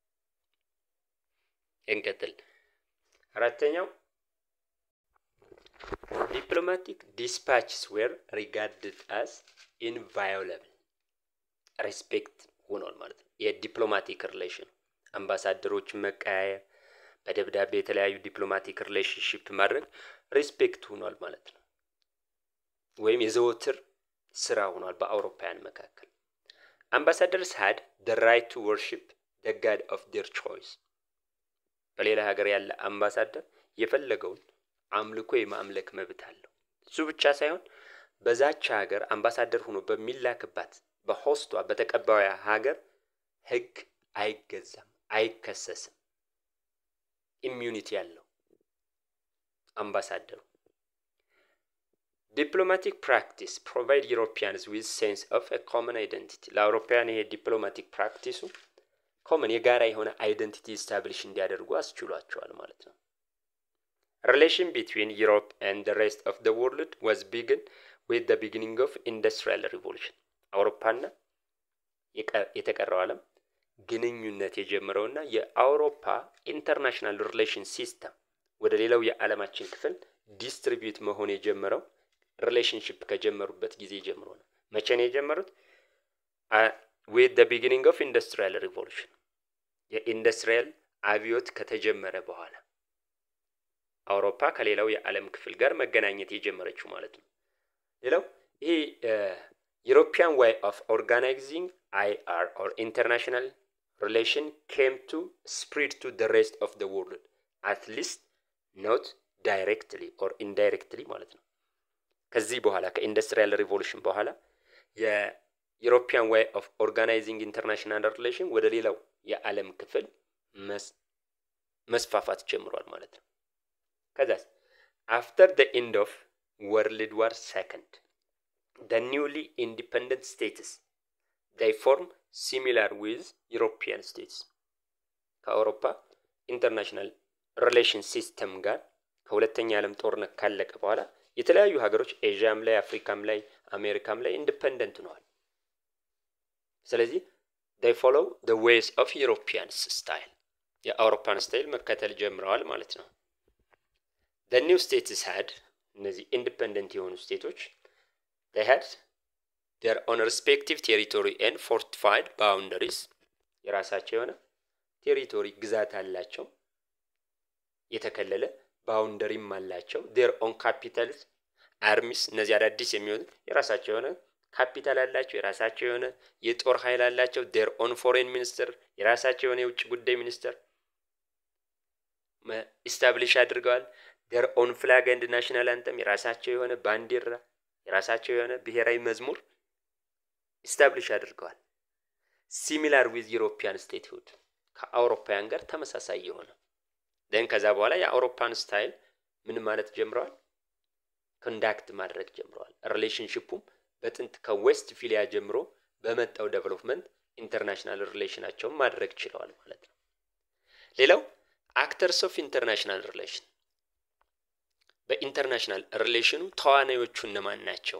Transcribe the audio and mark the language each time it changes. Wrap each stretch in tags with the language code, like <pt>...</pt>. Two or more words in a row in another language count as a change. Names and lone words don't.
<am>እንቀጥል አራተኛው</am> <en>diplomatic dispatches were regarded as inviolable respect</en> <am>ሆኗል ማለት ነው የዲፕሎማቲክ ሪሌሽን አምባሳደሮች መቀያየር በደብዳቤ የተለያዩ ዲፕሎማቲክ ሪሌሽንሺፕ ማድረግ ሪስፔክት ሆኗል ማለት ነው ወይም የዘወትር ስራ ሆኗል በአውሮፓውያን መካከል</am> <en>ambassadors had the right to worship the god of their choice</en> <am>በሌላ ሀገር ያለ አምባሳደር የፈለገውን አምልኮ የማምለክ መብት አለው እሱ ብቻ ሳይሆን በዛች ሀገር አምባሳደር ሆኖ በሚላክባት በሆስቷ በተቀባዩ ሀገር ህግ አይገዛም አይከሰስም ኢሚዩኒቲ ያለው አምባሳደሩ</am> <en>diplomatic practice provide Europeans with sense of a common identity</en> <am>ለአውሮፓውያን ይሄ ዲፕሎማቲክ ፕራክቲሱ common የጋራ የሆነ</am> <en>identity establish</en> <am>እንዲያደርጉ አስችሏቸዋል ማለት ነው</am> <en>relation between Europe and the rest of the world was begun with the beginning of industrial revolution</en> <am>አውሮፓና የተቀረው ዓለም ግንኙነት የጀመረውና የአውሮፓ ኢንተርናሽናል ሪሌሽን ሲስተም ወደ ሌላው የዓለማችን ክፍል ዲስትሪቢዩት መሆን የጀመረው ሪሌሽንሺፕ ከጀመሩበት ጊዜ ጀምሮ ነው መቼ ነው የጀመሩት</am> <en>with the beginning of industrial revolution</en> <am>የኢንዱስትሪያል አብዮት ከተጀመረ በኋላ አውሮፓ ከሌላው የዓለም ክፍል ጋር መገናኘት የጀመረችው ማለት ነው ሌላው ይሄ</am> <en>European way of organizing IR or international relation came to spread to the rest of the world at least not directly or indirectly</en> <am>ማለት ነው ከዚህ በኋላ ከኢንዱስትሪያል ሪቮሉሽን በኋላ የዩሮፒያን</am> <en>way of organizing international relation</en> <am>ወደ ሌላው የዓለም ክፍል መስፋፋት ጀምሯል ማለት ነው ከዛስ</am> <en>after the end of World War II the newly independent states they form similar with European states</en> <am>ከአውሮፓ ኢንተርናሽናል ሪሌሽን ሲስተም ጋር ከሁለተኛ ዓለም ጦርነት ካለቀ በኋላ የተለያዩ ሀገሮች ኤዥያም ላይ አፍሪካም ላይ አሜሪካም ላይ ኢንዲፔንደንት ሆነዋል ስለዚህ</am> <en>they follow the ways of Europeans style</en> <am>የአውሮፓን ስታይል መከተል ጀምረዋል ማለት ነው</am> <en>the new states had</en> <am>እነዚህ ኢንዲፔንደንት የሆኑ ስቴቶች</am> <en>they had their own respective territory and fortified boundaries</en> <am>የራሳቸው የሆነ ቴሪቶሪ ግዛት አላቸው የተከለለ ባውንደሪም አላቸው</am> <en>their own capitals armies</en> <am>እነዚህ አዳዲስ የሚሆኑ የራሳቸው የሆነ ካፒታል አላቸው የራሳቸው የሆነ የጦር ኃይል አላቸው</am> <en>their own foreign minister</en> <am>የራሳቸው የሆነ የውጭ ጉዳይ ሚኒስተር establish አድርገዋል</am> <en>their own flag and national anthem</en> <am>የራሳቸው የሆነ ባንዲራ የራሳቸው የሆነ ብሔራዊ መዝሙር ኢስታብሊሽ አድርገዋል።</am> <en>similar with European statehood</en> <am>ከአውሮፓውያን ጋር ተመሳሳይ የሆነ then ከዛ በኋላ የአውሮፓን ስታይል ምን ማለት ጀምረዋል ኮንዳክት ማድረግ ጀምረዋል። ሪሌሽንሺፑም በጥንት ከዌስት ፊሊያ ጀምሮ በመጣው ዴቨሎፕመንት ኢንተርናሽናል ሪሌሽናቸውን ማድረግ ችለዋል ማለት ነው። ሌላው</am> <en>actors of international relation</en> <am>በኢንተርናሽናል ሪሌሽኑ ተዋናዮቹ እነማን ናቸው?</am>